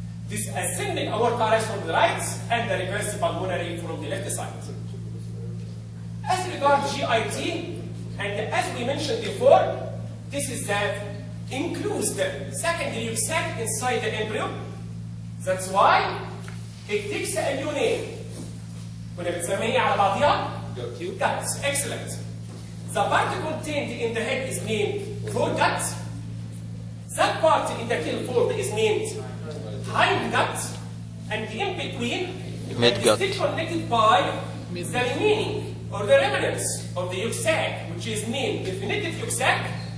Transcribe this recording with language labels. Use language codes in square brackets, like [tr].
[en] This ascending aorta arise from the right and the reverse pulmonary from the left side. As regards GIT, and as we mentioned before, this is that includes the secondary yolk sac inside the embryo. That's why it takes a new name. [ar] كنا بنسميها على بعضها guts. [en] Excellent. The part contained in the head is named foregut. That part in the tail fold is named hindgut, and in between midgut. is still connected by the remaining or the remnants of the yolk sac, which is named definitive yolk sac.